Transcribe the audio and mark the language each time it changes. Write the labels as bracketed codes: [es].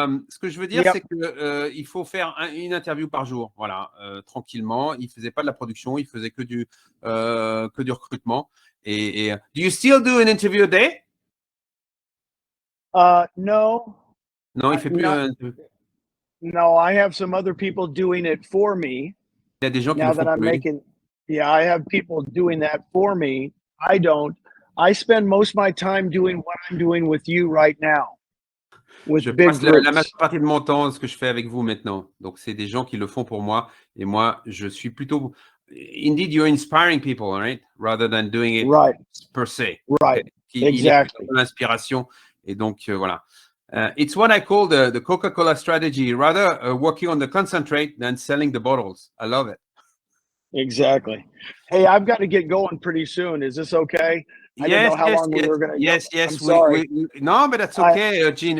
[fr] Ce que je veux dire, c'est que il faut faire une interview par jour, voilà, tranquillement. Il faisait pas de la production, il faisait que du recrutement. [en] Et do you still do an interview a day? No. [fr] Non, il fait plus. [en] No, I have some other people doing it for me. [fr] Il y a des gens qui le font pour lui. [en] I have people doing that for me. I don't. I spend most of my time doing what I'm doing with you right now. With big groups. [fr] La majeure partie de mon temps, ce que je fais avec vous maintenant. Donc, c'est des gens qui le font pour moi. Et moi, je suis plutôt... [en] Indeed, you're inspiring people, right? Rather than doing it per se. Right. Okay? Exactly. [fr] L'inspiration. Et donc, voilà. [en] It's what I call the Coca-Cola strategy, rather working on the concentrate than selling the bottles. I love it. Exactly. Hey, I've got to get going pretty soon. Is this okay? I didn't know how long we were going to go. I'm sorry. No, but that's okay, Gene.